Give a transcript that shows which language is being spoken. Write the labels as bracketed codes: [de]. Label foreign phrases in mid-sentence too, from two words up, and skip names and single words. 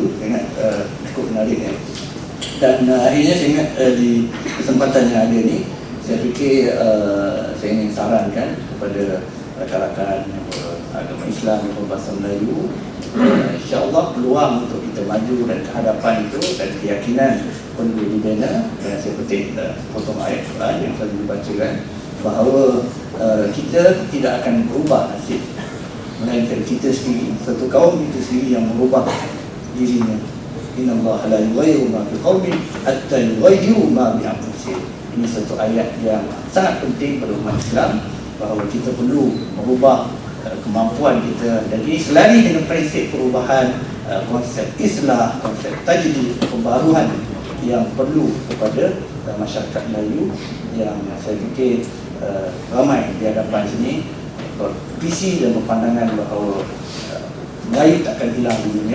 [ms] Saya ingat cukup menarik ya. Dan akhirnya saya ingat di kesempatan yang ada ni, saya fikir saya ingin sarankan kepada rakan-rakan agama Islam dan bahasa Melayu, [ar] إن شاء الله [ms] peluang untuk kita maju dan kehadapan itu dan keyakinan perlu dibina. Dan saya petik potong ayat Quran yang selalu dibacakan bahawa kita tidak akan berubah nasib, melainkan kita sendiri, satu kaum kita sendiri yang merubah dirinya. [ar] إن الله لا يغير ما بقوم حتى يغيروا ما بأنفسهم. [ms] Ini satu ayat yang sangat penting pada umat Islam, bahawa kita perlu merubah kemampuan kita, dan ini selari dengan prinsip perubahan konsep Islam, konsep tajdid, pembaruan yang perlu kepada masyarakat Melayu yang saya fikir ramai di hadapan sini bervisi dan berpandangan bahawa Melayu takkan hilang di dunia.